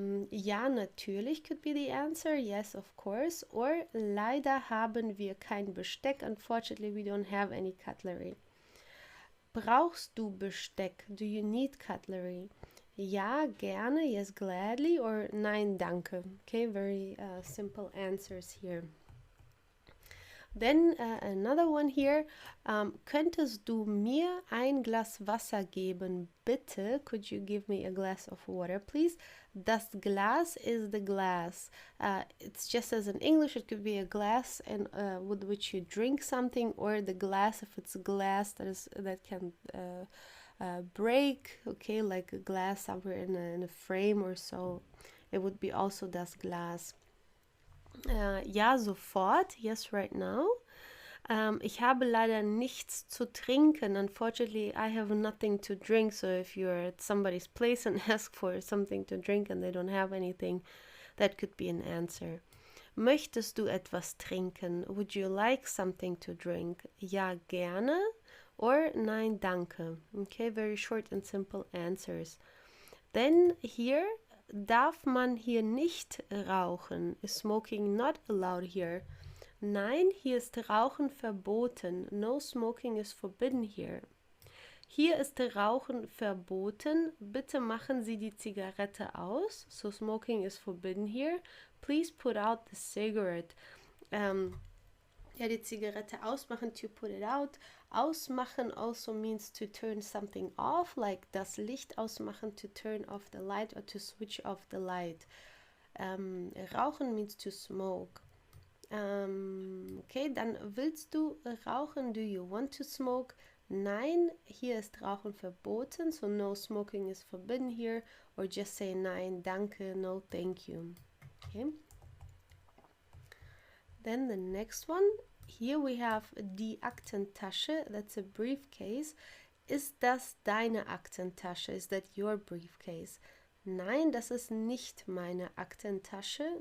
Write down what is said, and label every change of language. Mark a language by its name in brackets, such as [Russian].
[German] Ja, natürlich [English] could be the answer. Yes, of course. [German] Or leider haben wir kein Besteck. [English] Unfortunately, we don't have any cutlery. [German] Brauchst du Besteck? [English] Do you need cutlery? [German] Ja, gerne, [English] yes, gladly, or [German] nein, danke. [English] Okay, very simple answers here. Then another one here. [German] Könntest du mir ein Glas Wasser geben, bitte? [English] Could you give me a glass of water, please? Das Glas is the glass. It's just as in English, it could be a glass and with which you drink something, or the glass if it's glass that can break. Okay, like a glass somewhere in a frame or so. It would be also das Glas. [German] Ja, sofort. [English] Yes, right now. [German] Ich habe leider nichts zu trinken. [English] Unfortunately, I have nothing to drink. So if you're at somebody's place and ask for something to drink and they don't have anything, that could be an answer. [German] Möchtest du etwas trinken? [English] Would you like something to drink? [German] Ja, gerne. [English] Or [German] nein, danke. [English] Okay, very short and simple answers. Then here, [German] darf man hier nicht rauchen? [English] Is smoking not allowed here? [German] Nein, hier ist Rauchen verboten. [English] No smoking is forbidden here. [German] Hier ist Rauchen verboten. Bitte machen Sie die Zigarette aus. [English] So smoking is forbidden here. Please put out the cigarette. [German] Ja, die Zigarette ausmachen, [English] to put it out. Ausmachen also means to turn something off, like [German] das Licht ausmachen, [English] to turn off the light or to switch off the light. Rauchen means to smoke. [German] Okay, dann willst du rauchen? [English] Do you want to smoke? [German] Nein, hier ist Rauchen verboten, [English] so no smoking is forbidden here, or just say [German] nein, danke, [English] no, thank you. Okay. Then the next one, here we have die Aktentasche, that's a briefcase. [German] Ist das deine Aktentasche? [English] Is that your briefcase? [German] Nein, das ist nicht meine Aktentasche.